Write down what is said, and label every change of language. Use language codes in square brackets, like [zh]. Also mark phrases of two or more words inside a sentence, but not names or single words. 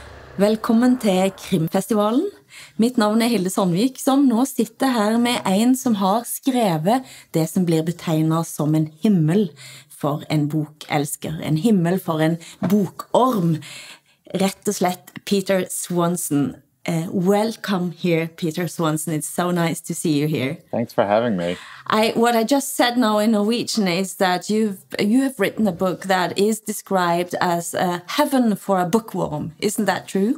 [no] Velkommen til Krimfestivalen. Mitt navn Hilde Sandvik, som nå sitter her med en som har skrevet det som blir betegnet som en himmel for en bokelsker, en himmel for en bokorm. Rett og slett Peter Swanson. [en] Welcome here, Peter Swanson. It's so nice to see you here. Thanks for having me. What I just said now in Norwegian is that you have written a book that is described as a heaven for a bookworm. Isn't that true?